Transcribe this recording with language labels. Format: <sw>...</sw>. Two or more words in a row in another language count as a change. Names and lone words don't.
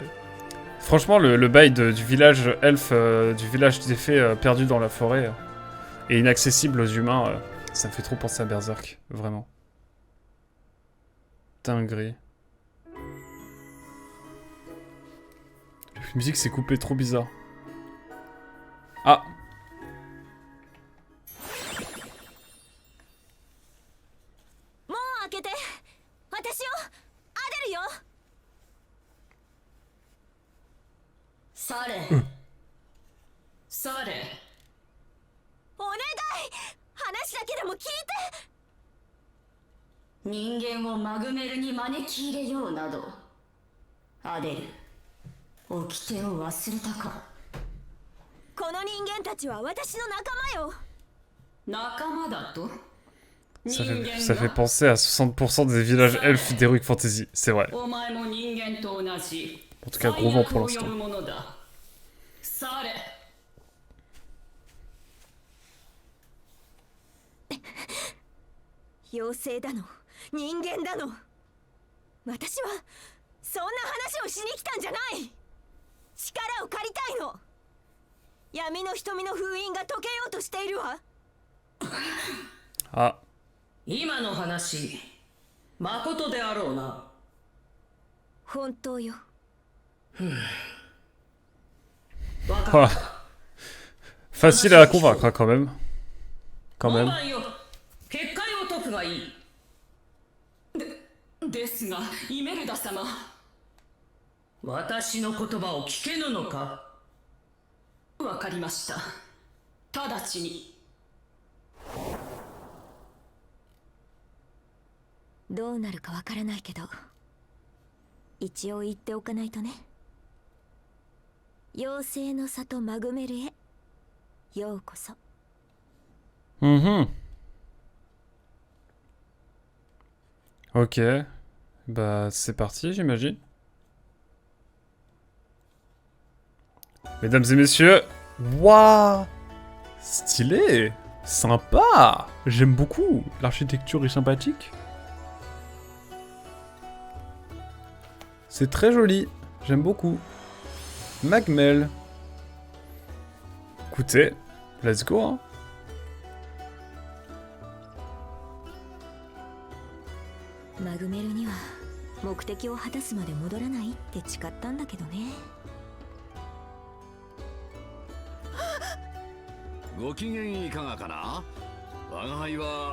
<fr>Franchement, le bail du village elfe, du village des fées perdu dans la forêt et inaccessible aux humains, ça me fait trop penser à Berserk, vraiment. Dinguerie. La musique s'est coupée, trop bizarre. Ah!</fr> <ja>門を開けて私をアデルよされ、され。お願い話だけでも聞いて人間をマグメルに招き入れようなど。アデル、掟を忘れたか。この人間たちは私の仲間よ仲間だと。</ja> <fr>Ça fait penser à 60% des villages elfes d'Heroic Fantasy, c'est vrai.</fr> <ja>お前も人間と同じ。</ja> <fr>En tout cas, gros vent pour l'instant.</fr> <ja>され。妖精だの人間だの私はそんな話をしに来たんじゃない力を借りたいの闇の瞳の封印が解けようとしているわ Ah. 今の話、まことであろうな。本当よ Ah.</ja> <fr>Facile à convaincre, hein, quand même. Quand même.</fr> <ja>結界を解くがいい。ですが、イメルダ様。私の言葉を聞けぬのか。わかりました。直ちに。どうなるかわからないけど一応言っておかないとね妖精の里マグメルへようこそ</ja> <fr>Ok. Bah, c'est parti, j'imagine. Mesdames et messieurs. Waouh! Stylé! Sympa! J'aime beaucoup. L'architecture est sympathique. C'est très joli. J'aime beaucoup. Magmel. Écoutez,</fr> <en>let's go,</en> <fr>hein.</fr> <ja>マグメルには目的を果たすまで戻らないって誓ったんだけどねご機嫌いかがかな我が輩は</ja>